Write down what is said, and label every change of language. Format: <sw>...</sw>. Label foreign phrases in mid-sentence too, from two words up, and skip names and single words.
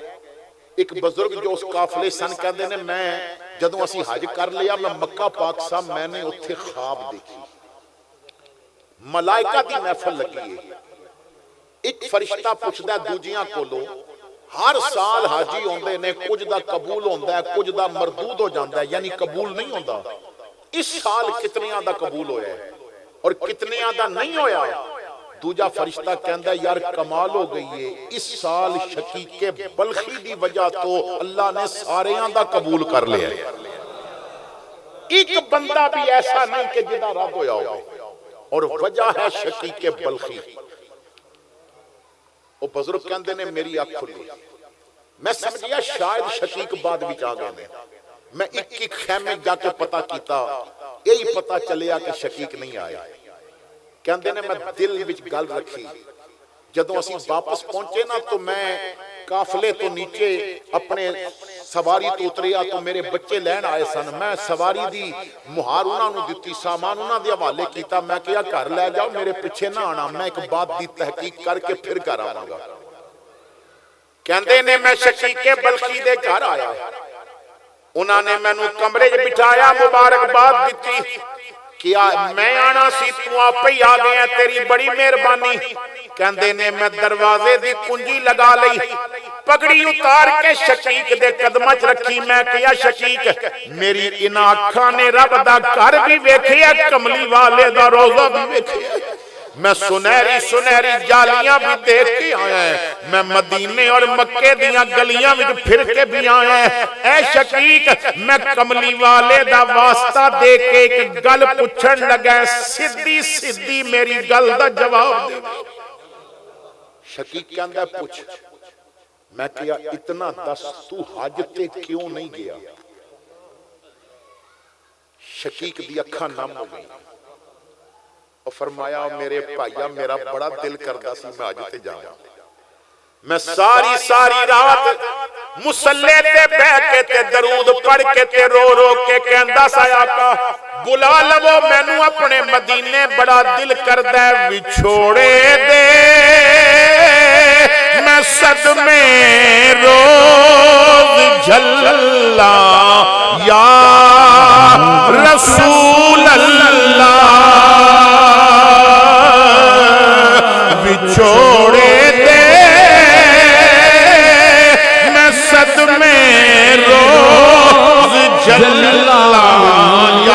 <pa>ایک بزرگ جو اس قافلے سن کہندے نے میں جدوں اسی حج کر لیا میں مکہ پاک صاحب میں نے اتھے خواب دیکھی، ملائکہ دی محفل لگی ہے. ایک فرشتہ پوچھدا ہے دوجیاں کولو ہر سال حاجی ہوندے نے، کچھ دا قبول ہوندا ہے کچھ دا مردود ہو جاندا ہے، یعنی قبول نہیں ہوندا. اس سال کتنیاں دا قبول ہویا ہے اور کتنیاں دا نہیں ہویا؟ دوجا فرشتہ کہندا ہے یار کمال ہو گئی ہے، اس سال شقیق بلخی دی وجہ تو اللہ نے ساریاں دا قبول کر لیا ہے. ایک بندہ بھی ایسا نہیں کہ جدا رد ہویا ہو، اور وجہ ہے شقیق بلخی. وہ بزرگ کہندے نے میری آنکھ کھلی، میں سمجھیا شاید شقیق بعد وچ آ گئے نے. میں ایک خیمے جا کے پتہ کیتا، یہی پتہ چلیا کہ شقیق نہیں آیا. کہندے نے میں دل وچ گل رکھی. جدوں اسی واپس پہنچے نا تو میں قافلے تو نیچے اپنے سواری تو اتریا تو میرے بچے لین آئے سن. میں سواری دی مہار انہاں نو دتی، سامان انہاں دے حوالے کیتا. میں کہیا گھر لے جاؤ میرے پیچھے نہ آنا، میں ایک بات دی تحقیق کر کے پھر گھر آواں گا. کہندے نے میں شقیق بلخی دے گھر آیا، انہاں نے مینوں کمرے وچ بٹھایا، مبارکباد دتی. کیا میں آنا سی تو آپ ہی آ گئے ہیں، تیری بڑی مہربانی. کہندے نے میں دروازے دی کنجی لگا لئی، پگڑی اتار کے شقیق دے قدماں چ رکھی. میں کہیا شقیق میری انہاں اکھاں نے رب دا گھر بھی ویکھیا، کملی والے دا روضہ بھی ویکھیا، میں سنہری جالیاں بھی دیکھ کے آیا ہے، میں مدینے اور مکے دیاں گلیاں میں پھر کے بھی آیا ہے. اے شقیق میں کملی والے دا واسطہ دے کے ایک گل پوچھن لگا، سدھی سدھی میری گل دا جواب دے. شقیق کہندا پوچھ. میں کہا اتنا دس تو حج تے کیوں نہیں گیا؟ شقیق دی اکھاں نم ہو گئی اور فرمایا میرے بھائیا میرا بڑا دل کردا سی میں حج تے جاواں. میں ساری رات مصلی تے بیٹھ کے تے درود پڑھ کے تے رو کے کہندا سا آقا بلا لو مینوں اپنے مدینے، بڑا دل کردا ہے وچھوڑے دے میں صدمے روز جھلا</pa> <ar>یا رسول اللہ.</ar> <pa>وچھوڑے دے میں صدمے روز جھلا</pa>